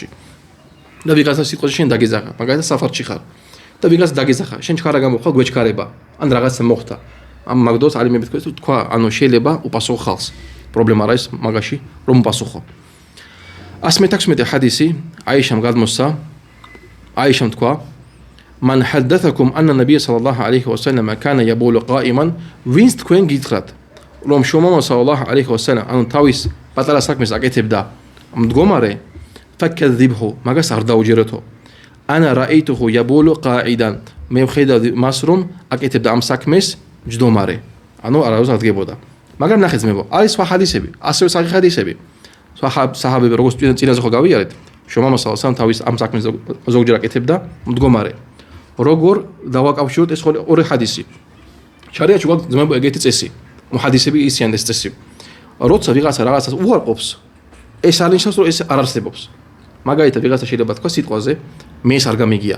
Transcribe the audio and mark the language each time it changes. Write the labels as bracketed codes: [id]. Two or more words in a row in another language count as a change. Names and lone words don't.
[ka] და ვიღაცა სიტყვაზე შენ დაგეძახა, მაგალითად საფარში ხარ. და ვიღაც დაგეძახა, შენ ჩქარა გამოხვა გვეჩქარება, ან რაღაცა მოხდა. მაგ დროს ალიმები თქვა, შეიძლება უპასუხო ხალხს. პრობლემა არა ის მაგაში, რომ უპასუხო. 116 ხადისი აიშამ გადმოსცა, აიშამ თქვა: [ar] من حدثكم أن النبي صلى الله عليه وسلم كان يبول قائما, [ka] ვინც თქვენ გითხრათ, რომ შუმამა [ar] صلى الله عليه وسلم [ka] თავის პატარა საქმეს აკეთებდა მდგომარე, fakadhibhu, მაგას არ დაუჯერეთო. [ar] أنا رأيته يبول قاعدا. [ka] მე ვხედავდი მას რომ აკეთებდა ამ საქმეს მჯდომარე. არავის არ დგებოდა. მაგრამ ნახეთ ძმებო, არის სხვა ხადისები, ასევე სახი ხადისები. სხვა საჰაბები როგორც წინაზე ხო გავიარეთ, შუმამა [ar] صلى الله عليه وسلم [ka] თავის ამ საქმეს ზოგჯერ აკეთებდა მდგომარე. როგორ დავაკავშიროთ ეს ორი ხადისი. შარიათში გვაქვს ძმებო ეგეთი წესი. მუჰადისები ისიან ეს წესი. როცა ვიღაცა რაღაცას უარყოფს, ეს არ ნიშნავს რომ ეს არ არსებობს. მაგალითად ვიღაცა შეიძლება თქვა სიტყვაზე მე ეს არ გამიგია.